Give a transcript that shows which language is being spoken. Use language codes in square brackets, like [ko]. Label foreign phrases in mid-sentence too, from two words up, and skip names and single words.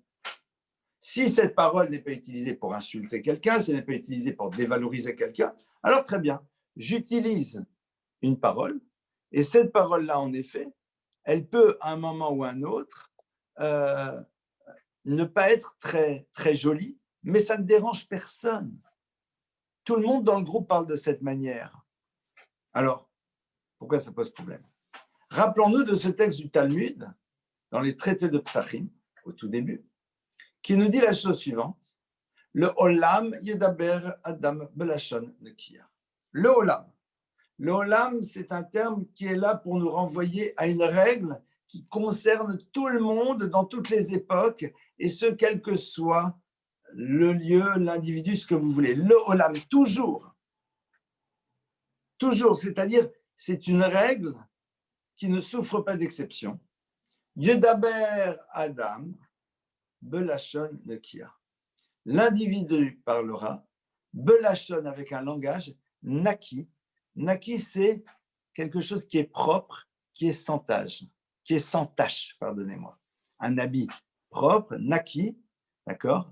[fr] Si cette parole n'est pas utilisée pour insulter quelqu'un, si elle n'est pas utilisée pour dévaloriser quelqu'un, alors très bien, j'utilise une parole, et cette parole-là, en effet, elle peut, à un moment ou à un autre, ne pas être très, très jolie, mais ça ne dérange personne. Tout le monde dans le groupe parle de cette manière. Alors, pourquoi ça pose problème? Rappelons-nous de ce texte du Talmud, dans les traités de Psachim, au tout début, qui nous dit la chose suivante: [he] לעולם ידבר אדם בלשון נקייה. [fr] Le olam. Le olam, c'est un terme qui est là pour nous renvoyer à une règle qui concerne tout le monde dans toutes les époques, et ce, quel que soit le lieu, l'individu, ce que vous voulez. Le olam, toujours. Toujours, c'est-à-dire, c'est une règle qui ne souffre pas d'exception. [he] ידבר אדם בלשון נקייה. [fr] L'individu parlera, belashon avec un langage, naki. Naki, c'est quelque chose qui est propre, qui est sans tache, pardonnez-moi. Un habit propre, naki, d'accord?